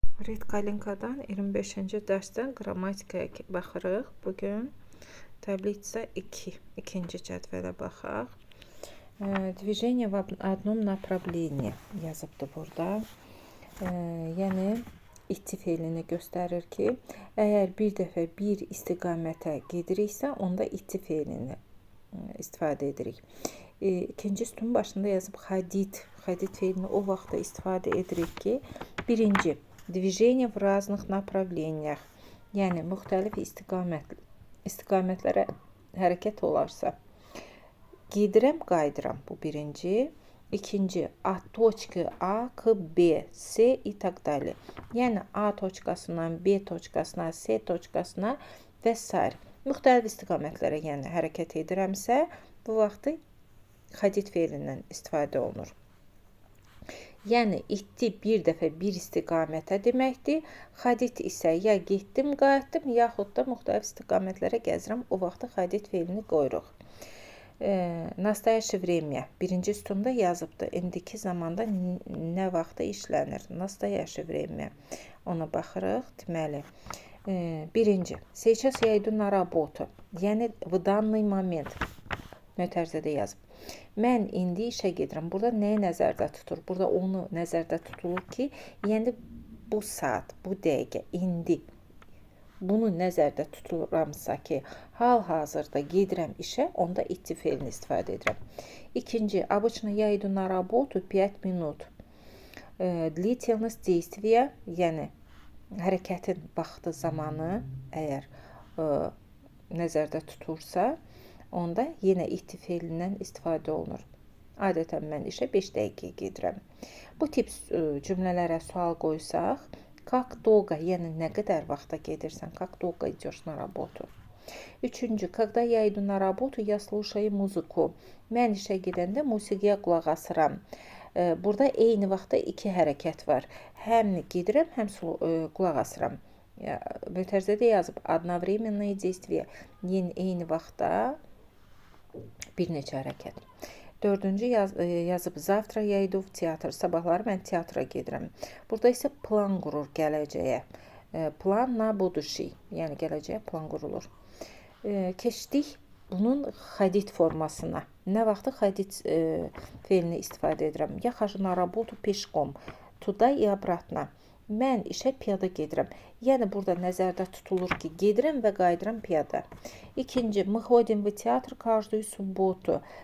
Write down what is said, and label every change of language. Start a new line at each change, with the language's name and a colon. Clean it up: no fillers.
Azerbaijani: Redkalinkadan 25-ci dərsdən qrammatikaya baxırıq. Bugün tablitsa 2, ikinci cədvələ baxaq.
Russian: Движение в одном направлении
Azerbaijani: yazıbdır burada. Yəni itti feilini göstərir ki, əgər bir dəfə bir istiqamətə gediriksə, onda itti feilini istifadə edirik. İkinci sütunun başında yazıb xadid. Xadid feilini o vaxtda istifadə edirik ki, birinci
Russian: движение в разных направлениях,
Azerbaijani: yəni müxtəlif istiqamətlərə hərəkət olarsa. Gedirəm, qayıdıram, bu birinci.
Russian: İkinci, от точки A к B, S и так далее.
Azerbaijani: Yəni A точкasından B точkasına, S точkasına və s. müxtəlif istiqamətlərə yəni hərəkət edirəmsə, bu vaxtı xadid feilindən istifadə olunur. Yəni itdi bir dəfə bir istiqamətə deməkdir. Xadid isə ya getdim, qayıtdım, yaxud da müxtəlif istiqamətlərə gəzirəm. O vaxtı xadid feilini qoyuruq.
Russian: Nastoящее время.
Azerbaijani: Birinci sütunda yazıbdır. İndiki zamanda nə vaxtda işlənir?
Russian: Nastoящее время.
Azerbaijani: Ona baxırıq. Deməli, birinci.
Russian: Сейчас я иду на работу. Yəni, в данный момент.
Azerbaijani: Mötərizədə yazıb. Mən indi işə gedirəm. Burada nəyi nəzərdə tutur? Burada onu nəzərdə tutulur ki, yəni bu saat, bu dəqiqə, indi. Bunu nəzərdə tuturamsa ki, hal-hazırda gedirəm işə, onda itti feilini istifadə edirəm.
Russian: İkinci, обычно я иду на работу 5 минут. Длительность действия,
Azerbaijani: yəni hərəkətin vaxtı, zamanı əgər nəzərdə tutursa, onda yenə itti feilindən istifadə olunur. Adətən mən işə 5 dəqiqə gedirəm. Bu tip cümlələrə sual qoysaq,
Russian: как долго,
Azerbaijani: yəni nə qədər vaxta gedirsən,
Russian: как долго идешь на работу. Üçüncü, когда я иду на работу, я слушаю музыку.
Azerbaijani: Mən işə gedəndə musiqiyə qulaq asıram. Burada eyni vaxtda iki hərəkət var. Həm gedirəm, həm qulaq asıram. Mötərizədə yazıb
Russian: одновременные действия.
Azerbaijani: Yəni eyni vaxtda bir neçə hərəkət. Dördüncü yazıb
Russian: завтра я иду в театр.
Azerbaijani: Sabahları mən teatra gedirəm. Burada isə plan qurur gələcəyə.
Russian: Plan na будущий.
Azerbaijani: Yəni gələcəyə plan qurulur. Keçdik bunun xadid formasına. Nə vaxtı xadid feilini istifadə edirəm?
Russian: Я хожу на работу пешком. Tуда и обратно.
Azerbaijani: Mən işə piyada gedirəm. Yəni burada nəzərdə tutulur ki, gedirəm və qayıdıram piyada.
Russian: İkinci, мы ходим в театр каждую субботу.